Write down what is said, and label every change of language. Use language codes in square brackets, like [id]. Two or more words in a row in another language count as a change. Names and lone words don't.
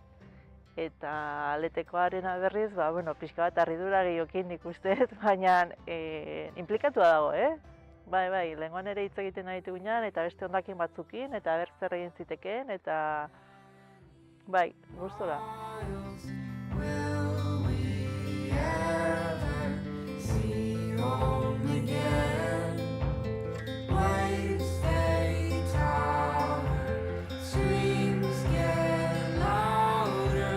[eu] Eta letekoarena berriz, pixka bat harridura gehiokin nik uste, baina inplikatua dago, Bai, lehengoan ere hitz egiten aritu ginen, eta beste hondakin batzukin, eta ber zer egin zitekeen, eta bai, gustora. [en] Will we ever see home again? Waves they tower, screams get louder.